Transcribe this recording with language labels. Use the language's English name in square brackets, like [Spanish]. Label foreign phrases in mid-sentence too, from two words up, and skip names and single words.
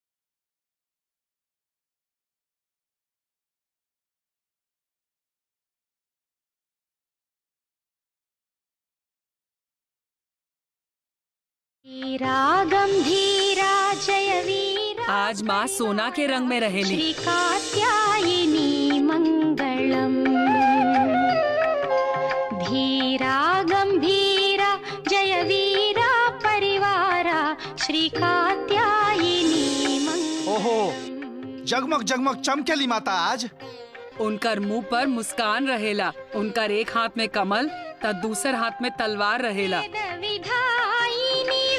[Sanskrit] गंभीरा जय वीरा, [Bhojpuri] आज माँ सोना के रंग में रहेली। [Sanskrit] श्री कात्यायनी मंगलम। धीरा गंभीरा जय वीरा परिवारा, श्री कात्यायनी मंगलम। [Bhojpuri] ओहो, जगमग जगमग चमकेली माता आज। उनकर मुंह पर मुस्कान रहेला, उनकर एक हाथ में कमल तो दूसर हाथ में तलवार रहेला। [Sanskrit] विधायिनी